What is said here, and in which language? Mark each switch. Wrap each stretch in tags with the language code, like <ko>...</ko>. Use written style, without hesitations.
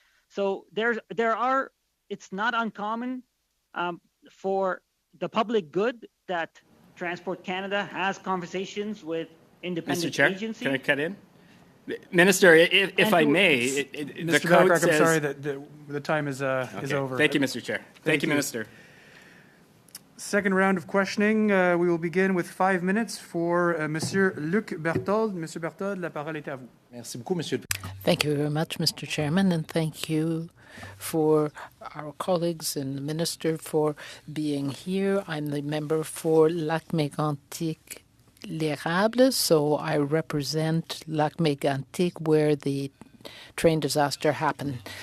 <en>So it's not uncommon for the public good that Transport Canada has conversations with independent Mr. Chair, agencies. can I cut in? Minister, if I may, the code Bachrach, says... I'm sorry that the time is over. Thank you, Mr. Chair. Thank you, Minister. Second round of questioning. We will begin with 5 minutes for Monsieur Luc Berthold.</en> <fr>Monsieur Berthold, la parole est à vous. Merci beaucoup, Monsieur.</fr> <en>Thank you very much, Mr. Chairman, and thank you for our colleagues and the Minister for being here. I'm the member for Lac-Mégantic L'Érable, so I represent Lac-Mégantic where the train disaster happened.</en>